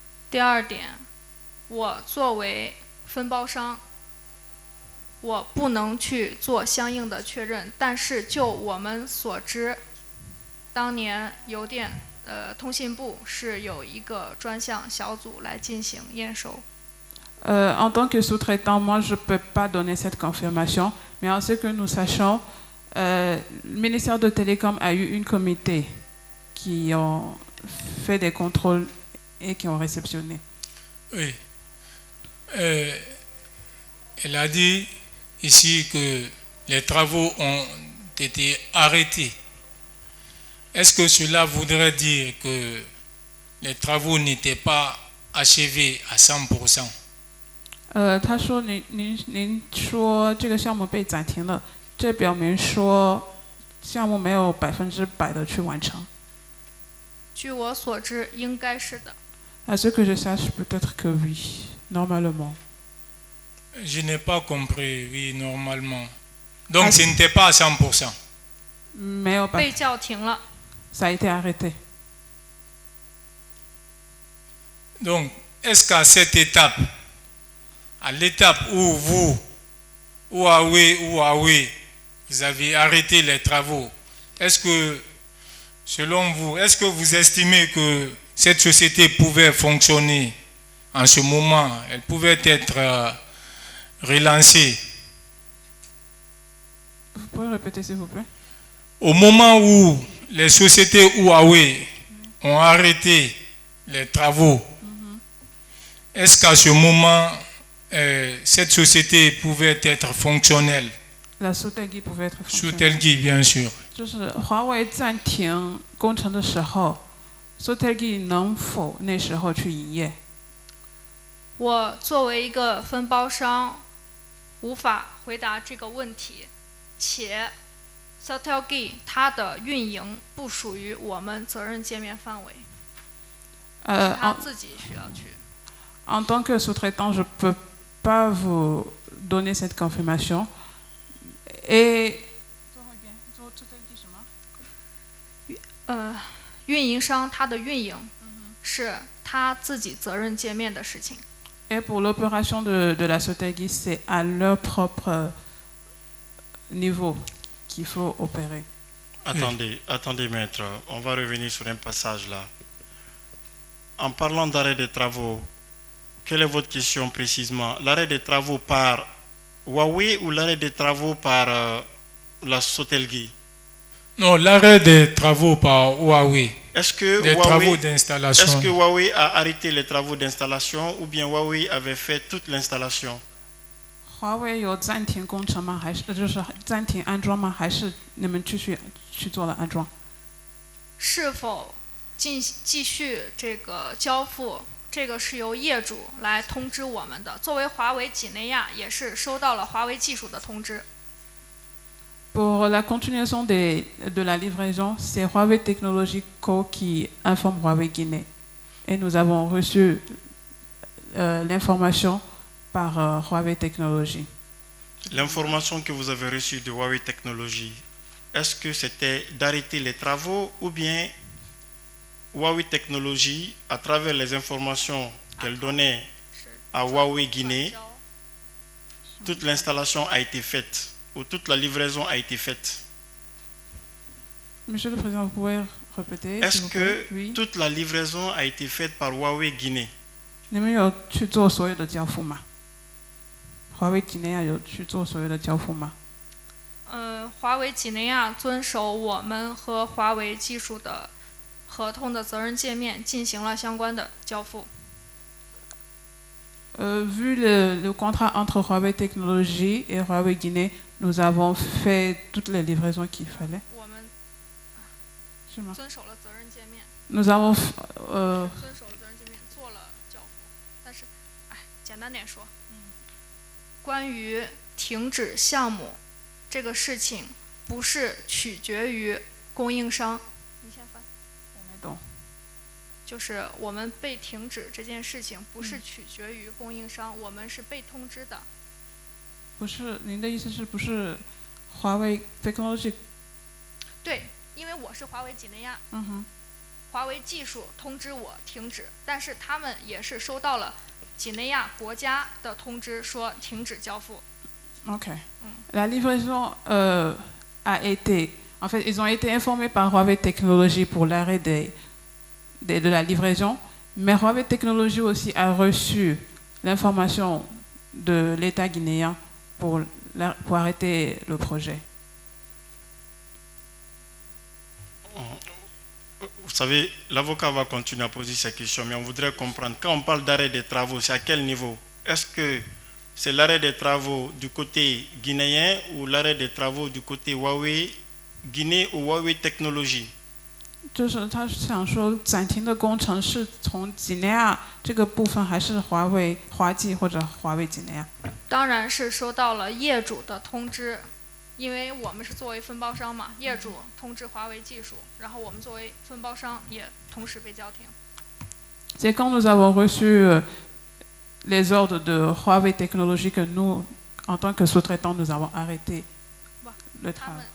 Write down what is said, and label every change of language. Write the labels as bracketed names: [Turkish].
[Chinese] 第二点，我作为分包商，我不能去做相应的确认，但是就我们所知，当年邮电通信部是有一个专项小组来进行验收。 [French] En tant que sous-traitant, moi je ne peux pas donner cette confirmation, mais en ce que nous sachons, le ministère de Télécom a eu un comité qui ont fait des contrôles et qui ont réceptionné. Oui. Elle a dit ici que les travaux ont été arrêtés. Est-ce que cela voudrait dire que les travaux n'étaient pas achevés à 100%? [Chinese] 他说您说这个项目被暂停了，这表明说项目没有100%的去完成。据我所知，应该是的。 [French] À ce que je sache, peut-être que oui, normalement. Je n'ai pas compris, oui, normalement. Donc ce n'était pas à 100%. [Chinese] 没有被叫停了。 [French] Ça a été arrêté. Donc, est-ce qu'à cette étape, à l'étape où vous, Huawei, vous avez arrêté les travaux, est-ce que, selon vous, est-ce que vous estimez que cette société pouvait fonctionner en ce moment? Elle pouvait être relancée? Vous pouvez répéter s'il vous plaît? Au moment où les sociétés Huawei ont arrêté les travaux, est-ce qu'à ce moment, cette société pouvait être fonctionnelle? La Sotelgi pouvait être fonctionnelle. Sotelgi, bien sûr. [Chinese] 就是华为暂停工程的时候 ，Sotelgi 能否那时候去营业？我作为一个分包商，无法回答这个问题，且 Sotelgi 它的运营不属于我们责任界面范围，他自己需要去。 [French] En tant que sous-traitant, je ne peux pas vous donner cette confirmation. Et [Chinese] 运营商他的运营是他自己责任界面的事情。 [French] Et pour l'opération de la Sotelgi, c'est à leur propre niveau qu'il faut opérer. Attendez, maître, on va revenir sur un passage là. En parlant d'arrêt des travaux, Quelle est votre question précisément? L'arrêt des travaux par Huawei ou l'arrêt des travaux par la Sotelgui? Non, l'arrêt des travaux par Huawei, Est-ce que des travaux Huawei, d'installation. est-ce que Huawei a arrêté les travaux d'installation ou bien Huawei avait fait toute l'installation? [Chinese] 华为有暂停工程吗？还是就是暂停安装吗？还是你们继续去做了安装？是否继续这个交付，这个是由业主来通知我们的。作为华为几内亚，也是收到了华为技术的通知。 [French] Pour la continuation de la livraison, c'est Huawei Technologies Co qui informe Huawei Guinée. Et nous avons reçu l'information par Huawei Technologies. L'information que vous avez reçue de Huawei Technologies, est-ce que c'était d'arrêter les travaux ou bien Huawei Technologies, à travers les informations qu'elle donnait à Huawei Guinée, toute l'installation a été faite ou toute la livraison a été faite? Monsieur le Président, vous pouvez répéter? Est-ce que oui. toute la livraison a été faite par Huawei Guinée? [Chinese] 你们有去做所有的交付吗？华为几内亚有去做所有的交付吗？华为几内亚遵守我们和华为技术的合同的责任界面，进行了相关的交付。 [French] Vu le contrat entre Huawei Technologies et Huawei Guinée, nous avons fait toutes les livraisons qu'il fallait. [Chinese] 我们是吗？遵守了责任界面。 [French] Nous avons [Chinese] 遵守了责任界面，做了交付。但是，简单点说，关于停止项目这个事情，不是取决于供应商。你先翻。我没懂。就是我们被停止这件事情，不是取决于供应商，我们是被通知的。不是，您的意思是不是华为 Technology？对，因为我是华为几内亚。华为技术通知我停止，但是他们也是收到了几内亚国家的通知，说停止交付。 [English] OK. [French] La livraison a été, en fait, ils ont été informés par Huawei Technologies pour l'arrêt de la livraison, mais Huawei Technologies aussi a reçu l'information de l'État guinéen pour arrêter le projet. Vous savez, l'avocat va continuer à poser ces questions, mais on voudrait comprendre, quand on parle d'arrêt des travaux, c'est à quel niveau? Est-ce que c'est l'arrêt des travaux du côté guinéen ou l'arrêt des travaux du côté Huawei Guinée ou Huawei Technologies? [Chinese] 就是他想说，暂停的工程是从几内亚这个部分，还是华技或者华为几内亚？当然是收到了业主的通知，因为我们是作为分包商嘛，业主通知华为技术，然后我们作为分包商也同时被叫停。 [French] C'est quand nous avons reçu les ordres de Huawei Technologies que nous, en tant que sous-traitants, nous avons arrêté le travail.